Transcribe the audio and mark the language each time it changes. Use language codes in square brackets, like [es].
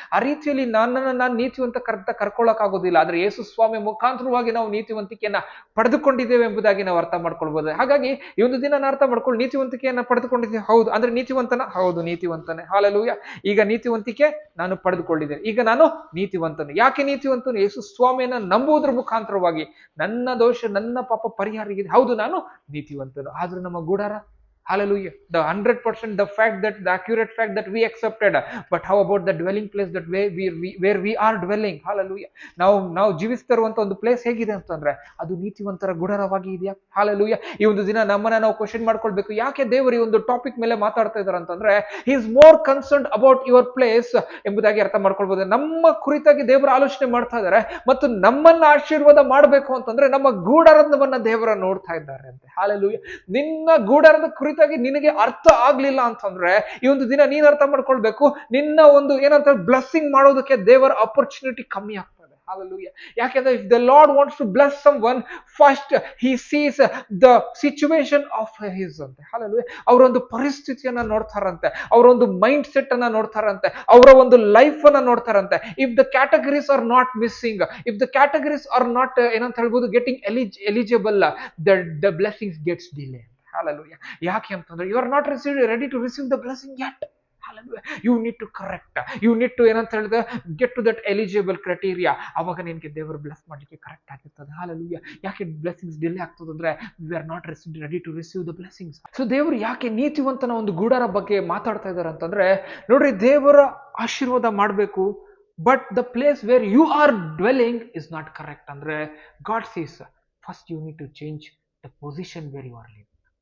[kn] ಆ ರೀತಿಯಲ್ಲಿ ನಾನು ನೀತಿವಂತ ಕರ್ಕೊಳ್ಳಕ್ ಆಗೋದಿಲ್ಲ. ಆದ್ರೆ ಯೇಸು ಸ್ವಾಮಿ ಮುಖಾಂತರವಾಗಿ ನಾವು ನೀತಿವಂತಿಕೆಯನ್ನ ಪಡೆದುಕೊಂಡಿದ್ದೇವೆ ಎಂಬುದಾಗಿ ನಾವು ಅರ್ಥ ಮಾಡ್ಕೊಳ್ಬಹುದು. ಹಾಗಾಗಿ ಈ ಒಂದು ದಿನ ನಾನು ಅರ್ಥ ಮಾಡ್ಕೊಂಡು, ನೀತಿವಂತಿಕೆಯನ್ನ ಪಡೆದುಕೊಂಡಿದ್ದೇವೆ, ಹೌದು. ಅಂದ್ರೆ ನೀತಿವಂತನ, ಹೌದು, ನೀತಿವಂತನೇ. ಹಾಲೆಲೂಯ. ಈಗ ನೀತಿವಂತಿಕೆ ನಾನು ಪಡೆದುಕೊಂಡಿದ್ದೇನೆ, ಈಗ ನಾನು ನೀತಿವಂತನು. ಯಾಕೆ ನೀತಿವಂತನು? ಯೇಸು ಸ್ವಾಮಿಯನ್ನ ನಂಬುವುದರ ಮುಖಾಂತರವಾಗಿ ನನ್ನ ದೋಷ, ನನ್ನ ಪಾಪ ಪರಿಹಾರ ಆಗಿದೆ. ಹೌದು, ನಾನು ನೀತಿವಂತನು. ಆದ್ರೂ ನಮ್ಮ ಗುಡಾರ, [en] hallelujah, the 100% the fact that the accurate fact that we accepted, but how about the dwelling place that where we are dwelling? hallelujah. [kn] ನಾವು ಜೀವಿಸ್ತಾ ಇರುವಂತ ಒಂದು ಪ್ಲೇಸ್ ಹೇಗಿದೆ ಅಂತಂದ್ರೆ ಅದು ನೀತಿವಂತರ ಗುಡಾರವಾಗಿ ಇದೆಯಾ? hallelujah. ಈ ಒಂದು ದಿನ ನಮ್ಮನ್ನ ನಾವು ಕ್ವಶನ್ ಮಾಡ್ಕೊಳ್ಬೇಕು, ಯಾಕೆ ದೇವರು ಈ ಒಂದು ಟಾಪಿಕ್ ಮೇಲೆ ಮಾತಾಡ್ತಾ ಇದ್ದಾರೆ ಅಂತಂದ್ರೆ [en] he is more concerned about your place [kn] ಎಂಬುದಾಗಿ ಅರ್ಥ ಮಾಡ್ಕೊಳ್ಬಹುದು. ನಮ್ಮ ಕುರಿತಾಗಿ ದೇವರ ಆಲೋಚನೆ ಮಾಡ್ತಾ ಇದ್ದಾರೆ ಮತ್ತು ನಮ್ಮನ್ನ ಆಶೀರ್ವಾದ ಮಾಡಬೇಕು ಅಂತಂದ್ರೆ ನಮ್ಮ ಗೂಡಾರವನ್ನ ದೇವರ ನೋಡ್ತಾ ಇದ್ದಾರೆ ಅಂತ. hallelujah. ನಿನ್ನ ಗೂಡಾರದ ಕುರಿತು ನಿನಗೆ ಅರ್ಥ ಆಗ್ಲಿಲ್ಲ ಅಂತಂದ್ರೆ ಈ ಒಂದು ದಿನ ನೀನ್ ಅರ್ಥ ಮಾಡ್ಕೊಳ್ಬೇಕು, ನಿನ್ನ ಒಂದು ಏನಂತ ಬ್ಲೆಸ್ಸಿಂಗ್ ಮಾಡೋದಕ್ಕೆ ದೇವರ ಅಪರ್ಚುನಿಟಿ ಕಮ್ಮಿ ಆಗ್ತದೆ. [en] Hallelujah. ಯಾಕೆಂದ್ರೆ if the Lord wants to bless someone, first he sees the situation of his ಅಂತ. Hallelujah. [kn] ಅವರೊಂದು ಪರಿಸ್ಥಿತಿಯನ್ನ ನೋಡ್ತಾರಂತೆ, ಅವರೊಂದು ಮೈಂಡ್ ಸೆಟ್ ಅನ್ನ ನೋಡ್ತಾರಂತೆ, ಅವರ ಒಂದು ಲೈಫ್ ಅನ್ನ ನೋಡ್ತಾರಂತೆ. [en] if the categories are not missing, if the categories are not [kn] ಏನಂತ ಹೇಳ್ಬೋದು [en] getting eligible, the blessings gets delayed. Hallelujah. [kn] ಯಾಕೆ ಅಂತಂದ್ರೆ [en] you are not ready to receive the blessing yet. Hallelujah. You need to correct, you need to [kn] ಏನಂತ ಹೇಳಿದ್ರೆ [en] get to that eligible criteria. [kn] ಅವಾಗ ನಿನಗೆ ದೇವರು bless ಮಾಡ್ಲಿಕ್ಕೆ ಕರೆಕ್ಟ್ ಆಗಿರ್ತದೆ. [en] Hallelujah. [kn] ಯಾಕೆ blessings delay ಆಗ್ತದಂದ್ರೆ [en] we are not ready to receive the blessings. [kn] So ದೇವರು ಯಾಕೆ ನೀತಿವಂತನ ಒಂದು ಗೂಡಾರ ಬಗ್ಗೆ ಮಾತಾಡ್ತಾ ಇದ್ದಾರೆ ಅಂತಂದ್ರೆ, ನೋಡ್ರಿ, ದೇವರ ಆಶೀರ್ವಾದ ಮಾಡಬೇಕು, [en] But the place where you are dwelling is not correct. ಅಂದ್ರೆ God says first you need to change the position where you are living.